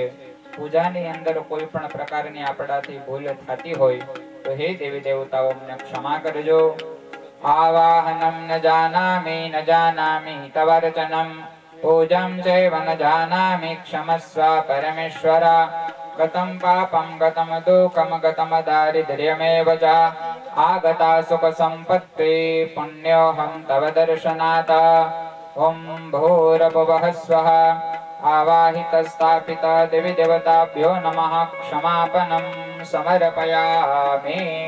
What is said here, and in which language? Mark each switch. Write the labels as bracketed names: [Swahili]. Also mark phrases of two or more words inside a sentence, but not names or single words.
[Gujarati] પૂજાની અંદર કોઈ પણ પ્રકારની આપણાથી ભૂલ થતી હોય તો હે દેવી દેવતાઓ અમને ક્ષમા કરજો. [Sanskrit] આવાહનમ ન જાનામિ તવર્ચનમ પૂજમ ચૈવ ન જાનામિ ક્ષમસ્વ પરમેશ્વર. गतं पापं गतं दुःखं गतं दारिद्र्यमेव च आगता सुखसम्पत्ति पुण्योऽहं तव दर्शनात् ॐ भूर्भुवः स्वः आवाहितस्थापित देवी देवताभ्यो नमः क्षमापणं समर्पयामि।